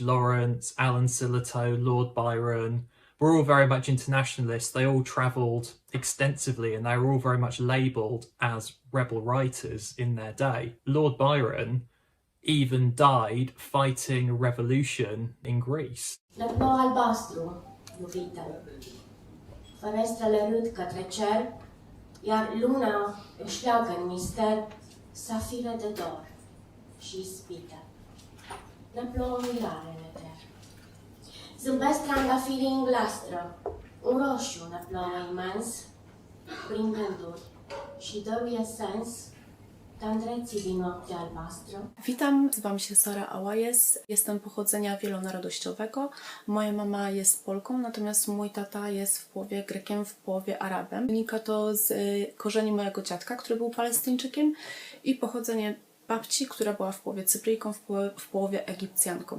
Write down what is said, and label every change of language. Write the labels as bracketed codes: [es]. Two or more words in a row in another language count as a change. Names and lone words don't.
[en] Lawrence, Alan Sillitoe, Lord Byron were all very much internationalists. They all travelled extensively and they were all very much labelled as rebel writers in their day. Lord Byron even died fighting a revolution in Greece. [ro] Ferestrele râd către cer, iar luna își leagă în mister safire de dor și ispită. Ne plouă mirare în eter. Zâmbesc trandafirii în glastră, un roșu ne plouă imens, prin gânduri și dăruie sens tandreții din noaptea albastră. [pl] Witam, nazywam się Sara Ałajes, jestem pochodzenia wielonarodowościowego. Moja mama jest Polką, natomiast mój tata jest w połowie Grekiem, w połowie Arabem. Wynika to z korzeni mojego dziadka, który był Palestyńczykiem i pochodzenie babci, która była w połowie Cypryjką, w połowie Egipcjanką.